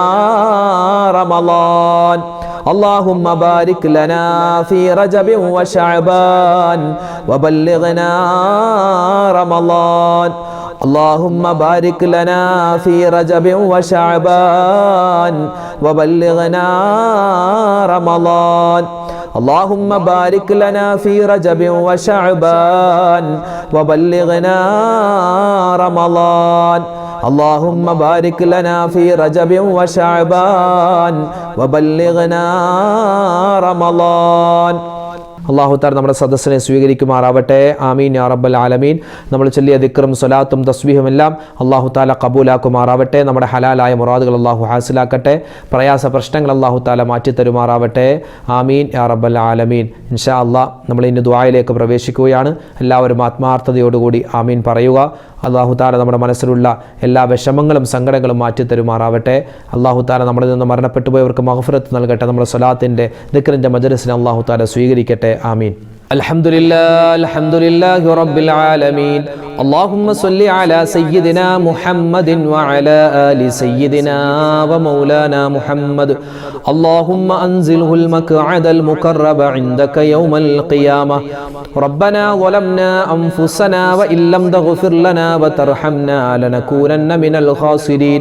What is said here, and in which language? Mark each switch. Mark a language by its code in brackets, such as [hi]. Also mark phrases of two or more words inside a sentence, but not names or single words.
[ar] رمضان اللهم بارك لنا في رجب وشعبان وبلغنا رمضان اللهم بارك لنا في رجب وشعبان وبلغنا رمضان اللهم بارك لنا في رجب وشعبان وبلغنا رمضان اللهم بارك لنا في رجب وشعبان وبلغنا رمضان [ml] അള്ളാഹു താല നമ്മുടെ സദസ്സിനെ സ്വീകരിക്കുമാറാവട്ടെ. [ar] آمين يا رب العالمين. [ml] നമ്മൾ ചൊല്ലിയ ദിക്റും സ്വലാത്തും തസ്ബീഹും എല്ലാം അള്ളാഹു താല കബൂലാക്കുമാറാവട്ടെ. നമ്മുടെ ഹലാലായ മുറാദുകൾ അള്ളാഹു ഹാസിലാക്കട്ടെ. പ്രയാസ പ്രശ്നങ്ങൾ അള്ളാഹു താല മാറ്റിത്തരുമാറാവട്ടെ. [ar] آمين يا رب العالمين. إن شاء الله [ml] നമ്മൾ ഇന്ന് ദുആയിലേക്ക് പ്രവേശിക്കുകയാണ്. എല്ലാവരും ആത്മാർത്ഥതയോടുകൂടി ആമീൻ പറയുക. അള്ളാഹു താല നമ്മുടെ മനസ്സിലുള്ള എല്ലാ വിഷമങ്ങളും സങ്കടങ്ങളും മാറ്റിത്തരുമാറാവട്ടെ. അള്ളാഹു താല നമ്മളിൽ നിന്ന് മരണപ്പെട്ടു പോയവർക്ക് മഗ്ഫിറത്ത് നൽകട്ടെ. നമ്മുടെ സ്വലാത്തിൻ്റെ ദിക്റിൻ്റെ മജ്‌ലിസിനെ അള്ളാഹു താല സ്വീകരിക്കട്ടെ. [ar] آمين. الحمد لله رب العالمين. اللهم صل على سيدنا محمد وعلى آل سيدنا ومولانا محمد اللهم أنزله المقعد المقرب عندك يوم القيامة ربنا ظلمنا أنفسنا وإن لم تغفر لنا وترحمنا لنكونن من الخاسرين